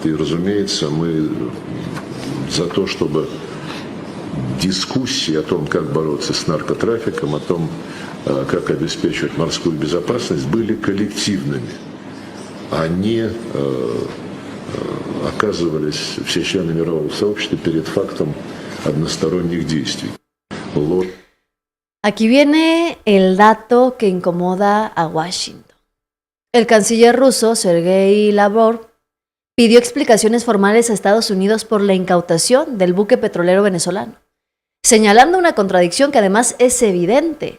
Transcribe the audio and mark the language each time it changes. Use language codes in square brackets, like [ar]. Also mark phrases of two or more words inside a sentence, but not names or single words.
[ru] И, разумеется, мы за то, чтобы дискуссии о том, как бороться с наркотрафиком, о том, как обеспечивать морскую безопасность, были коллективными, а не оказывались все члены мирового сообщества перед фактом односторонних действий. [es] Aquí viene el dato que incomoda a Washington. El canciller ruso, Sergei Lavrov, pidió explicaciones formales a Estados Unidos por la incautación del buque petrolero venezolano, señalando una contradicción que además es evidente.